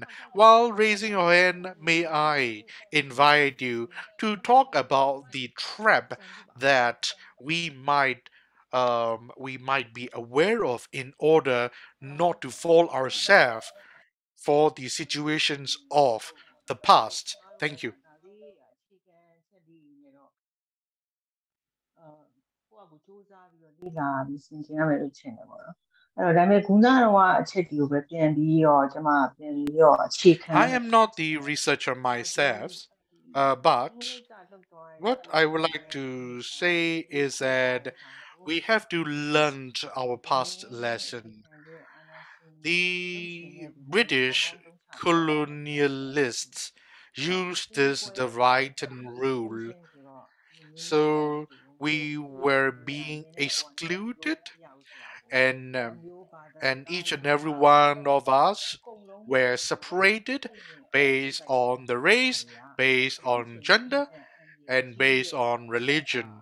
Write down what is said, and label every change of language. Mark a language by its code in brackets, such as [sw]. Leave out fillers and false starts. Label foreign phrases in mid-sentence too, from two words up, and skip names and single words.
[en] While raising your hand, may I invite you to talk about the trap that we might be aware of in order not to fall ourselves for the situations of the past. Thank you. [my] ကိုယ့်အကူစူးစမ်းပြီးတော့လေ့လာပြီးဆင်ခြင်ရမယ်လို့ထင်တယ်ပေါ့နော်အဲ့တော့ဒါပေမဲ့ခုနကတော့အချက်တွေကိုပဲပြန်ပြီးတော့ကျွန်မပြန်ပြီးတော့အခြေခံ [en] I am not the researcher myself, but what I would like to say is that we have to learn our past lesson. The British colonialists used this divide and rule, so we were being excluded, and each and every one of us were separated based on the race, based on gender, and based on religion.